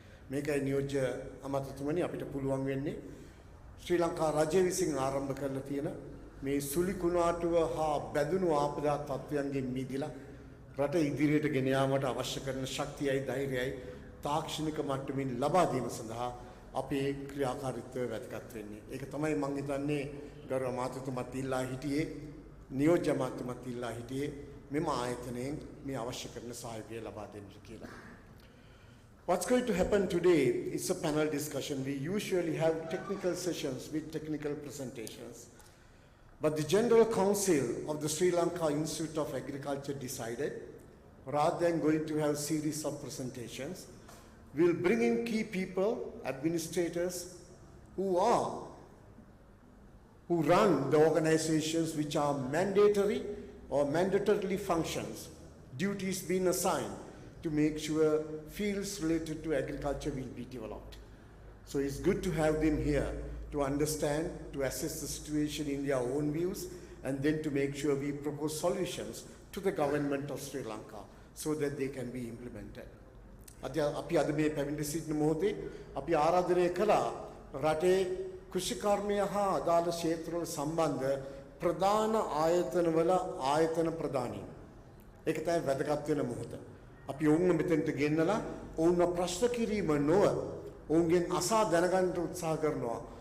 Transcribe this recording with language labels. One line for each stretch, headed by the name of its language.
Sinhala: මේකයි නියෝජ්‍ය අමාත්‍යතුමනි අපිට පුළුවන් වෙන්නේ ශ්‍රී ලංකා රජය විසින් ආරම්භ කරලා තියෙන මේ සුලි කුණාටුව හා බැඳුණු ආපදා තත්ත්වයන්ගෙන් මිදලා රට ඉදිරියට ගෙන යාමට අවශ්‍ය කරන ශක්තියයි ධෛර්යයයි තාක්ෂණික මට්ටමින් ලබා දීම සඳහා අපේ ක්‍රියාකාරීත්වය වැදගත් වෙන්නේ. ඒක තමයි මම හිතන්නේ ගරු අමාත්‍යතුමත් ඉල්ලා හිටියේ නියෝජ්‍ය අමාත්‍යතුමත් ඉල්ලා හිටියේ මෙම ආයතනයෙන් මේ අවශ්‍ය කරන සහයෝගය ලබා දෙන්න කියලා.
English: What's going to happen today is a panel discussion. We usually have technical sessions with technical presentations. But the General Council of the Sri Lanka Institute of Agriculture decided, rather than going to have a series of presentations, we'll bring in key people, administrators, who run the organizations which are mandatory or mandatorily functions, duties being assigned to make sure fields related to agriculture will be developed. So it's good to have them here to understand, to assess the situation in their own views, and then to make sure we propose solutions to the government of Sri Lanka so that they can be implemented.
Sinhala: අපි අද මේ පැමිණ සිටින මොහොතේ අපි ආරාධනය කළා රටේ කෘෂිකර්මය හා අදාළ ක්ෂේත්‍රවල සම්බන්ධ ප්‍රධාන ආයතනවල ආයතන ප්‍රධානීන්. ඒක තමයි වැදගත් වෙන මොහොත. අපි ඔවුන්ව මෙතෙන්ට ගෙන්නලා ඔවුන්ව ප්‍රශ්න කිරීම නොව ඔවුන්ගෙන් අසා දැනගන්න උත්සාහ කරනවා.